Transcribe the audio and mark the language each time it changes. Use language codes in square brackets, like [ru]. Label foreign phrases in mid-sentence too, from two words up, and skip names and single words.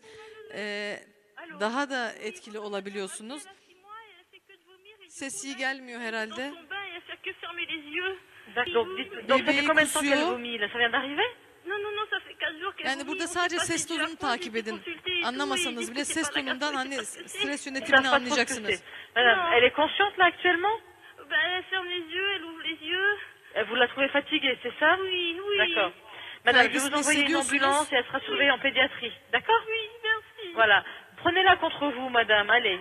[tr] Daha da etkili olabiliyorsunuz. Ses iyi gelmiyor herhalde. Bebeği kusuyor. Yani burada sadece ses dozunu takip edin. Anlamasanız bile ses tonundan hani stres [fr] Ils [tr] yönetimini [fr] savent pas trop ce que [tr] anlayacaksınız. [fr] c'est. Madame, elle est consciente là actuellement? Ben, elle ferme les yeux, elle ouvre les yeux. Vous la trouvez fatiguée, c'est ça? Oui, oui. D'accord. Madame, je vais [tr] Kaygısını [fr] vous envoyer une [tr] hissediyorsunuz. [fr] ambulance et elle sera surveillée en pédiatrie. D'accord? Oui, merci. Voilà. Prenez-la contre vous, madame. Allez.